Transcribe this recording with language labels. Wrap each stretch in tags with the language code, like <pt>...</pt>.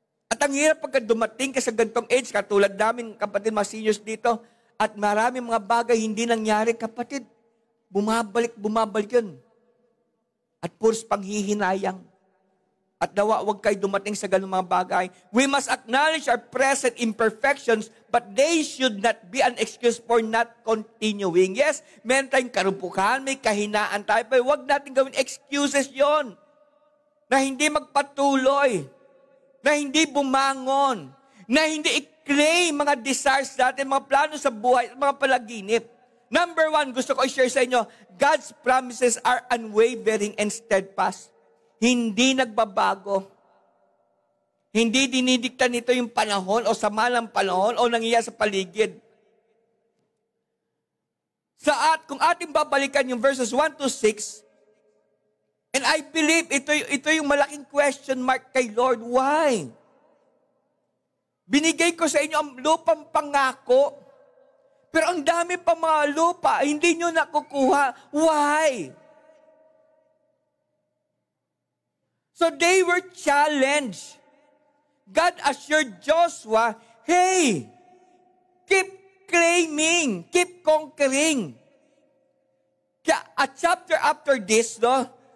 <tl>At ang hirap pagka dumating ka sa gantong age, katulad namin, kapatid, mga seniors dito, at maraming mga bagay hindi nangyari, kapatid. Bumabalik yun. At puros panghihinayang. At nawa, huwag kayo dumating sa ganung mga bagay.</tl> <en>We must acknowledge our present imperfections, but they should not be an excuse for not continuing.</en> <tl>Yes, meron tayong karumpukan, may kahinaan tayo, pero huwag natin gawin excuses yon na hindi magpatuloy, na hindi bumangon, na hindi i-claim mga desires natin, mga plano sa buhay, mga palaginip.</tl> <en>Number one,</en> <tl>gusto ko i-share sa inyo,</tl> <en>God's promises are unwavering and steadfast.</en> <tl>Hindi nagbabago. Hindi dinidikta nito yung panahon o sama ng panahon o nangyayari sa paligid. Kung ating babalikan yung verses 1 to 6,</tl> <en>and I believe</en> <tl>ito yung malaking question mark kay Lord. Why? Binigay ko sa inyo ang lupang pangako, pero ang dami pa mga lupa, hindi nyo nakukuha.</tl> <en>Why? So they were challenged. God assured Joshua, hey, keep claiming, keep conquering.</en> <tl>Kaya a chapter after this, no?</tl>